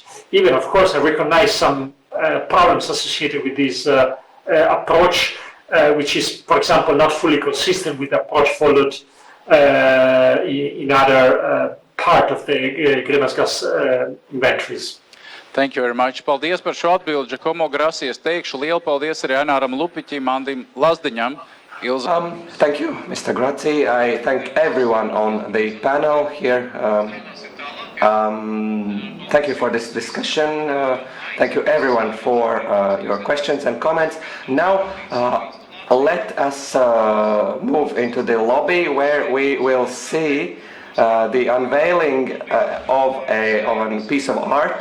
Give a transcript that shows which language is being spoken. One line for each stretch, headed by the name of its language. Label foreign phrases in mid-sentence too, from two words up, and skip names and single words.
English: Even, of course, I recognize some problems associated with this approach, which is, for example, not fully consistent with the approach followed in other part of the greenhouse gas inventories. Thank you very much.
Latvian: Paldies par šo atbildi, Giacomo Grassi. Es teikšu lielu paldies arī Aināram Lupiķim, Andim Lazdiņam.
English: Thank you, Mr. Grassi. I thank everyone on the panel here. Thank you for this discussion. Thank you everyone for your questions and comments. Now, let us move into the lobby where we will see the unveiling of a piece of art.